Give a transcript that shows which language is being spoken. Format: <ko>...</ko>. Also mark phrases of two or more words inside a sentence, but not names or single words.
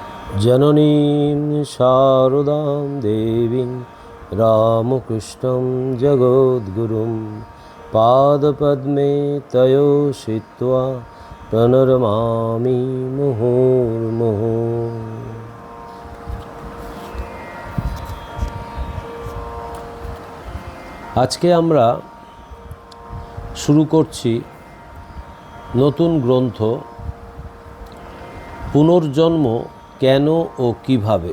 <sa>जननीं शारदां देवीं रामकृष्णं जगद्गुरुं पादपद्मे तयो श्रित्वा प्रणमामि मुहुर्मुहुः।</sa> <bn>আজকে আমরা শুরু করছি নতুন গ্রন্থ পুনর্জন্ম কেন ও কিভাবে।</bn>